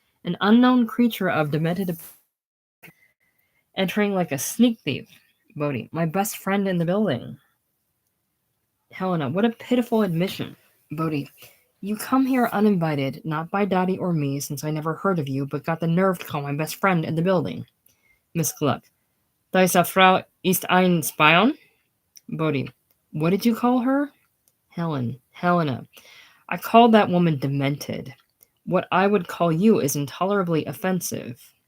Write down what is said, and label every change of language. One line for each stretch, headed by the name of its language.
English: An unknown creature of demented entering like a sneak thief. Bodhi. My best friend in the building. Helena. What a pitiful admission. Bodhi. You come here uninvited, not by Dottie or me, since I never heard of you, but got the nerve to call my best friend in the building. Miss Gluck.
German: Diese Frau ist ein Spion?
English: Bodhi. What did you call her? Helena. I called that woman demented. What I would call you is intolerably offensive.